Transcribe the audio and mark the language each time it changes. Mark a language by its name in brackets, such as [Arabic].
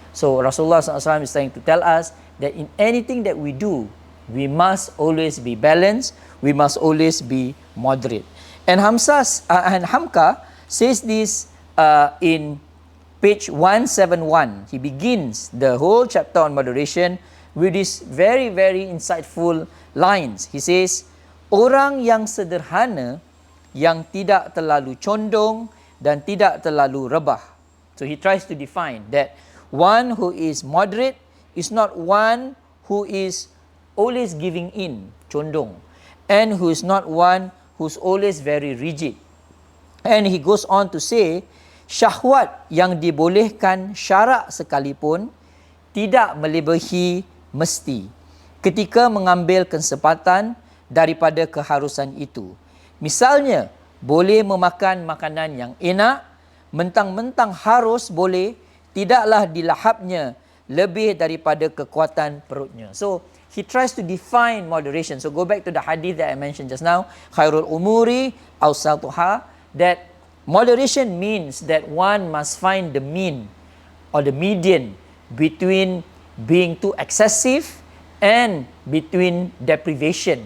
[English] So Rasulullah sallallahu alaihi wasallam is trying to tell us that in anything that we do, we must always be balanced, we must always be moderate. And Hamka says this in page 171. He begins the whole chapter on moderation with these very, very insightful lines. He says, [Malay] orang yang sederhana, yang tidak terlalu condong dan tidak terlalu rebah. [English] So he tries to define that one who is moderate is not one who is always giving in, condong, and who is not one who's always very rigid. And he goes on to say, [Malay] syahwat yang dibolehkan syarak sekalipun tidak melebihi mesti ketika mengambil kesempatan daripada keharusan itu. Misalnya, boleh memakan makanan yang enak, mentang-mentang harus boleh, tidaklah dilahapnya lebih daripada kekuatan perutnya. [English] So he tries to define moderation. So go back to the hadith that I mentioned just now, [Arabic] Khairul umuri awsatuha, [English] that moderation means that one must find the mean or the median between being too excessive and between deprivation.